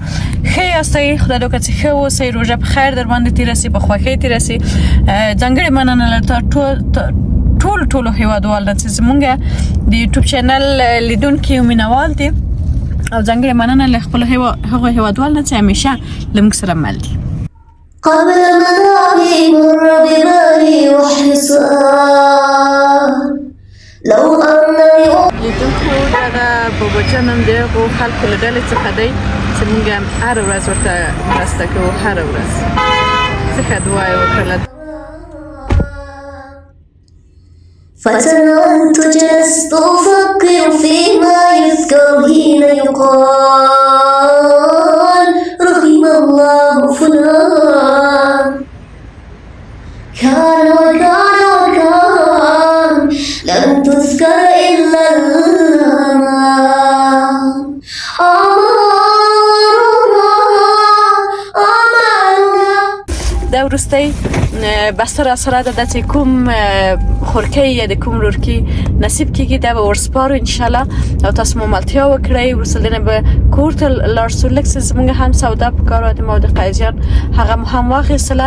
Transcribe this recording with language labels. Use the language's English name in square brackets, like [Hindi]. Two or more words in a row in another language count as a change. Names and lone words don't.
[Pashto] ښه یاستئ، خدای دې وکړه چې ښه اوسئ، روژه په خیر در باندې تېره سي، په خوښۍ تېره سي. ځانګړې مننه له ټولو هیوادوال ده چې زمونږ د یوټیوب چینل لیدونکي او مینوال دي، او ځانګړې مننه له خپلو هغو هیوادوال نه چې همیشه له موږ سره مل دي. [Arabic] قبل منامي مر ببالي وحصان لو أنني [Pashto] لیدونکو دغه باباجان هم د هغو خلکو له ډلې څخه دی چې موږ هم هره ورځ ورته مرسته کوو، هره ورځ. څخه دعا یې وکړله. [Arabic] فتنت جلست أفكر فيما يذكر حين يقال رحم الله فلان كان وكان وكان لن تذكر إلا الأمان. [Pashto] دا وروستی بسته را سره ده چې کوم خورکۍ یا د کوم رورکي نصیب کېږي دا به ورسپارو انشاءالله، او تاسو مو ملتیا وکړئ. وروسته دې نه به کور ته لاړ شو، لږ څه زموږ هم سودا په کار وه د قاضیان هغه مو هم واخیستله.